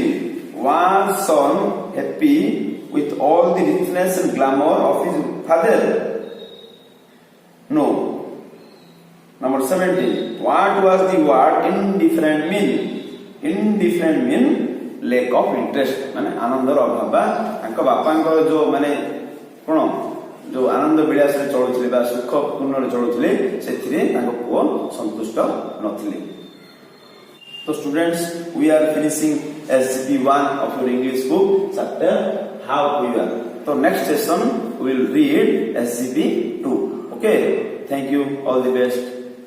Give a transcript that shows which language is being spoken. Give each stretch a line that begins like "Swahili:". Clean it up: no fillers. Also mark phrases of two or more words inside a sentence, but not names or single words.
English: Was son happy with all the richness and glamour of his father? No. Number 17. What was the word indifferent mean? Indifferent mean lack of interest.
Odia: ମାନେ ଆନନ୍ଦର ଅଭାବ ବା ତାଙ୍କ ବାପାଙ୍କର ଯୋ ମାନେ କଣ ଯୋ ଆନନ୍ଦ ବିଳାସରେ ଚଳୁଥିଲେ ବା ସୁଖ ପୂର୍ଣ୍ଣରେ ଚଳୁଥିଲେ ସେଥିରେ ତାଙ୍କ ପୁଅ ସନ୍ତୁଷ୍ଟ ନଥିଲେ.
English: So students, we are finishing SCP1 of your English book chapter How We Are. So next session we will read SCP2. Okay, thank you, all the best.